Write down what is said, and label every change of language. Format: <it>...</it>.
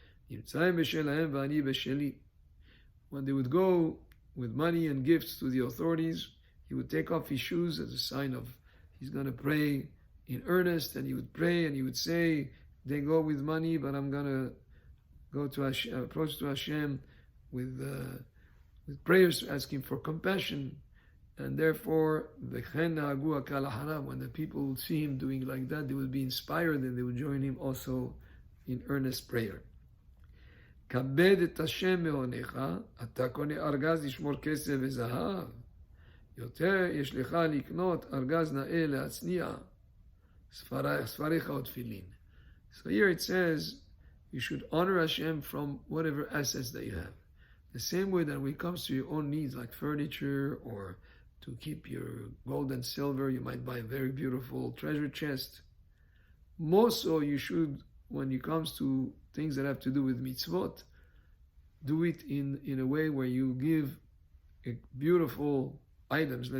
<he>נמצאים בשלהם ואני בשלי.</he> <en>When they would go with money and gifts to the authorities, he would take off his shoes as a sign of he's going to pray in earnest, and he would pray and he would say, they go with money, but I'm going to go to Hashem, approach to Hashem with prayers asking for compassion. And therefore, when the people would see him doing like that, they would be inspired and they would join him also in earnest prayer.</en> <he>כבד את השם מעונך, אתה קונה ארגז לשמור כסף וזהב. יותר יש לך לקנות ארגז נאה להצניע, ספריך ותפילין.</he> <en>So here it says, you should honor Hashem from whatever assets that you have. The same way that when it comes to your own needs, like furniture or to keep your gold and silver, you might buy a very beautiful treasure chest. More so, you should, when it comes to things that have to do with mitzvot, do it in a way where you give beautiful items.</en>